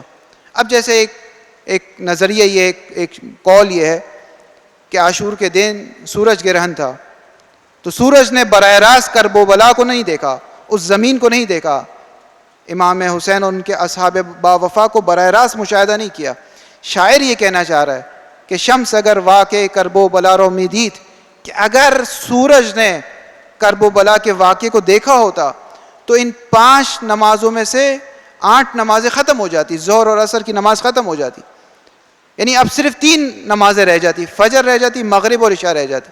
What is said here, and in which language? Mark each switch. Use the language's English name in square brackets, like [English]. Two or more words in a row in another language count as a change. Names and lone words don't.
[Urdu] اب جیسے ایک نظریہ یہ ایک قول یہ ہے کہ عاشور کے دن سورج گرہن تھا، تو سورج نے براہ راست کرب و بلا کو نہیں دیکھا، اس زمین کو نہیں دیکھا. امام حسین اور ان کے اصحاب با وفا کو براہ راست مشاہدہ نہیں کیا. شاعر یہ کہنا چاہ رہا ہے کہ [Persian] شمس اگر واقع کرب و بلا رو می دید، [Urdu] کہ اگر سورج نے کرب و بلا کے واقعے کو دیکھا ہوتا تو ان 5 نمازوں میں سے 8 نمازیں ختم ہو جاتی، ظہر اور عصر کی نماز ختم ہو جاتی. یعنی اب صرف 3 نمازیں رہ جاتی، فجر رہ جاتی، مغرب اور عشاء رہ جاتی.